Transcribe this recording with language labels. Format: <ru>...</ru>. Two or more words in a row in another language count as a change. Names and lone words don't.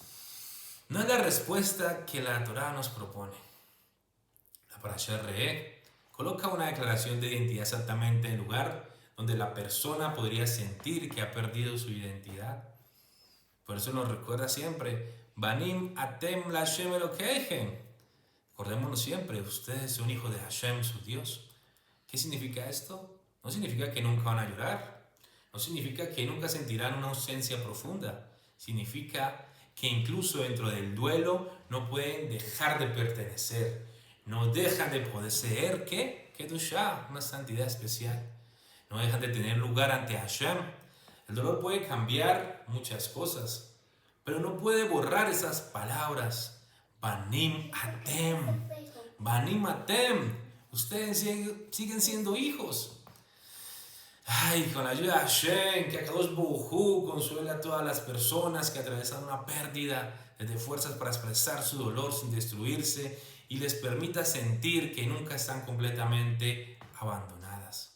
<es>No es la respuesta que la Torah nos propone. La Parashá Re'eh coloca una declaración de identidad exactamente en el lugar donde la persona podría sentir que ha perdido su identidad. Por eso nos recuerda siempre:</es> <he>בנים אתם לה' אלוקיכם.</he> <es>Recordémonos siempre, ustedes son hijos de Hashem, su Dios. ¿Qué significa esto? No significa que nunca van a llorar. No significa que nunca sentirán una ausencia profunda. Significa que incluso dentro del duelo no pueden dejar de pertenecer. No dejan de poseer, ¿qué? Kedushá, una santidad especial. No dejan de tener lugar ante Hashem. El dolor puede cambiar muchas cosas, pero no puede borrar esas palabras.</es> <he>בנים אתם. בנים אתם.</he> <es>Ustedes siguen siendo hijos. Ay, con la ayuda de Hashem, que</es> <he>הקדוש ברוך הוא</he> <es>consuele a todas las personas que atraviesan una pérdida, les dé fuerzas para expresar su dolor sin destruirse y les permita sentir que nunca están completamente abandonadas.</es>